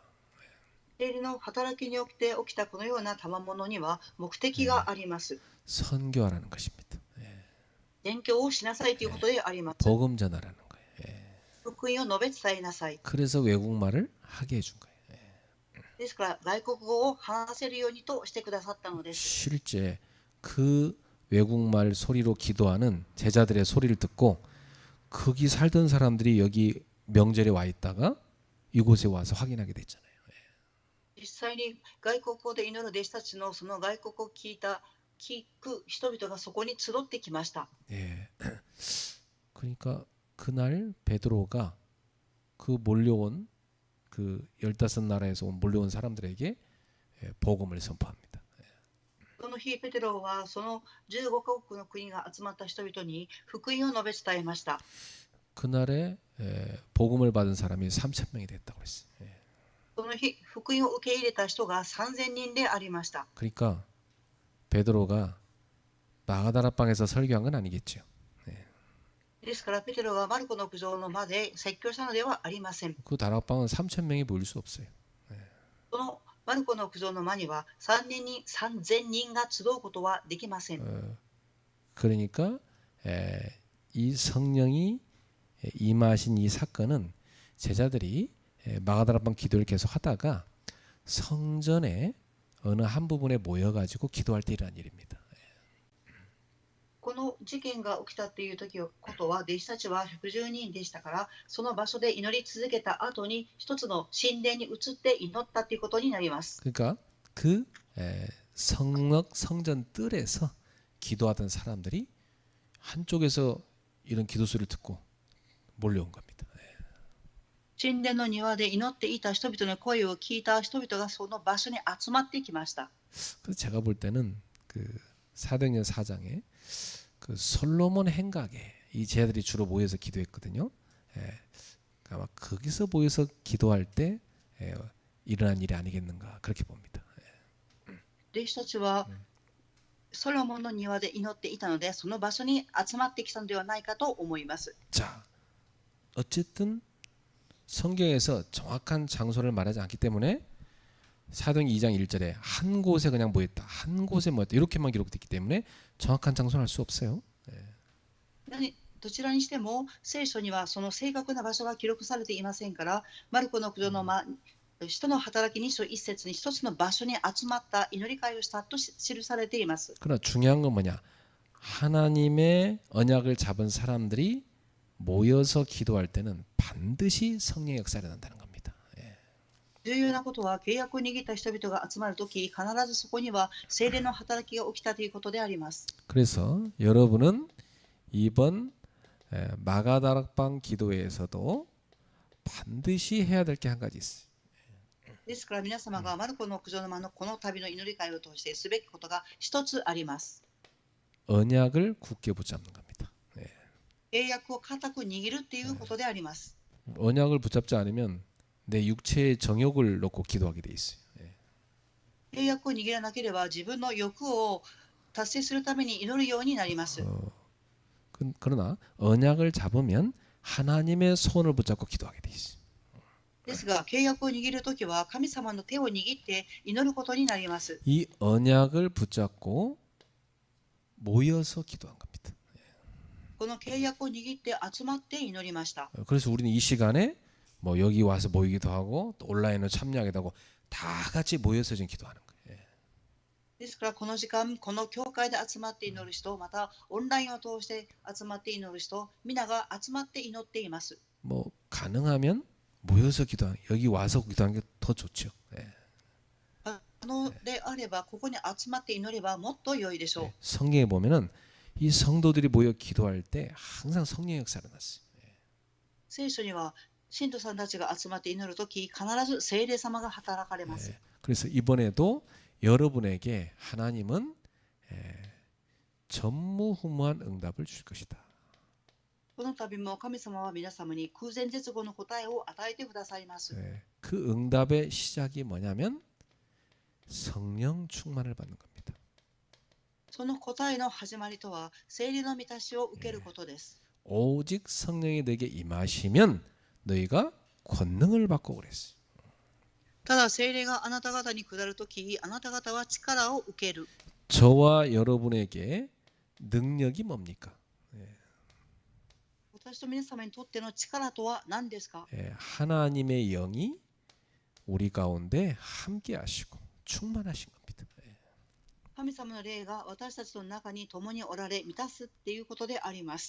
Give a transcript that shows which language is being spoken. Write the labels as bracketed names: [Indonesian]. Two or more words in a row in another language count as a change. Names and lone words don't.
[Japanese] 聖霊の働きによって起きたこのような賜物には目的があります。 [Korean] 선교하라는 것입니다. [Japanese] 宣教をしなさいということであります。 [Korean] 복음 전하라는 거예요. [Japanese] 福音を述べ伝えなさい。 [Korean] 그래서 외국말을 하게 해준 거예요. [Japanese] ですから外国語を話せるようにとしてくださったのです。 [Korean] 실제 그 외국말 소리로 기도하는 제자들의 소리를 듣고 거기 살던 사람들이 여기 명절에 와 있다가 이곳에 와서 확인하게 됐잖아요. [Japanese] 実際に外国語で祈る弟子たちのその外国語を聞く人々がそこに集ってきました。 [Korean] 그러니까 그날 베드로가 그 몰려온 그 15나라에서 몰려온 사람들에게 복음을 선포합니다. [Japanese] その日ペテロはその15カ国の国が集まった人々に福音を述べ伝えました。 [Korean] 그날에 복음을 받은 사람이 3,000명이 됐다고 그랬어요. [Japanese] その日福音を受け入れた人が3000人でありました。 [Korean] 그러니까 베드로가 마가다락방에서 설교한 건 아니겠죠. [Japanese] ですからペテロはマルコの屋上の間で説教したのではありません。 [Korean] 그 다락방은 3,000명이 모일 수 없어요. [Japanese] マルコの苦情の間には3000人が集うことはできません。 [Korean] 그러니까 이 성령이 임하신 이 사건은 제자들이 마가다락방 기도를 계속 하다가 성전에 어느 한 부분에 모여가지고 기도할 때 일어난 일입니다. [Japanese] この事件が起きたっていうことは、弟子たちは110人でしたから、その場所で祈り続けた後に一つの神殿に移って祈ったということになります。 [Korean] 그러니까 그 성전 뜰에서 기도하던 사람들이 한쪽에서 이런 기도 소리를 듣고 몰려온 겁니다. [Japanese] 神殿の庭で祈っていた人々の声を聞いた人々がその場所に集まってきました。 [Korean] 그래서 제가 볼 때는 그 사도행전 4장에 그 솔로몬 행각에 이 제자들이 주로 모여서 기도했거든요. 아마 거기서 모여서 기도할 때 일어난 일이 아니겠는가 그렇게 봅니다. [Japanese] 弟子たちはソロモンの庭で祈っていたので、その場所に集まってきたのではないかと思います。 [Korean] 자, 어쨌든 성경에서 정확한 장소를 말하지 않기 때문에 사도행전 2장 1절에 한 곳에 그냥 모였다. 한 곳에 모였다. 이렇게만 기록됐기 때문에 정확한 장소는 알 수 없어요. [Japanese] どちらにしても聖書にはその正確な場所が記録されていませんから、マルコの苦情の人の働き2章1節に一つの場所に集まった祈り会をしたと記されています。 [Korean] 그러나 중요한 건 뭐냐? 하나님의 언약을 잡은 사람들이 모여서 기도할 때는 반드시 성령의 역사가 일어난다는 겁니다. [Japanese] 重要なことは、契約を握った人々が集まるとき、必ずそこには聖霊の働きが起きたということであります。 [Korean] 그래서 여러분은 이번 마가다락방 기도회에서도 반드시 해야 될 게 한 가지 있어요. [Japanese] ですから皆様がマルコの苦情の間のこの旅の祈り会を通してすべきことが一つあります。 [Korean] 언약을 굳게 붙잡는 겁니다. [Japanese] 契約を固く握るということであります。 [Korean] 언약을 붙잡지 않으면 내 육체의 정욕을 놓고 기도하게 돼 있어요. [Japanese] 契約を握らなければ自分の欲を達成するために祈るようになります。 [Korean] 그러나 언약을 잡으면 하나님의 손을 붙잡고 기도하게 돼 있어요. [Japanese] ですが契約を握るときは神様の手を握って祈ることになります。 [Korean] 이 언약을 붙잡고 모여서 기도한 겁니다. [Japanese] この契約を握って集まって祈りました。 [Korean] 그래서 우리는 이 시간에 뭐 여기 와서 모이기도 하고 또 온라인으로 참여하기도 하고 다 같이 모여서 지금 기도하는 거예요. [Japanese] ですからこの時間、この教会で集まって祈る人、またオンラインを通して集まって祈る人、皆が集まって祈っています。 [Korean] 뭐 가능하면 모여서 기도하는 여기 와서 기도하는 게 더 좋죠. [Japanese] であればここに集まって祈ればもっと良いでしょう。 [Korean] 성경에 보면은 이 성도들이 모여 기도할 때 항상 성령의 역사가 났어요. [Japanese] 聖書には信徒さんたちが集まって祈るとき、必ず聖霊様が働かれます。 [Korean] 그래서 이번에도 여러분에게 하나님은 전무후무한 응답을 줄 것이다. [Japanese] この度も神様は皆様に空前絶後の答えを与えてくださいます。 [Korean] 그 응답의 시작이 뭐냐면 성령 충만을 받는 겁니다. [Japanese] その答えの始まりとは、聖霊の満たしを受けることです。 [Korean] 오직 성령이 너에게 임하시면 너희가 권능을 받고 그랬어요. [Japanese] ただ聖霊があなた方に下るとき、あなた方は力を受ける。 [Korean] 저와 여러분에게 능력이 뭡니까? [Japanese] 私と皆様にとっての力とは何ですか？ [Korean] 하나님의 영이 우리 가운데 함께 하시고 충만하신 겁니다. [Japanese] 神様の霊が私たちの中に共におられ満たすっていうことであります。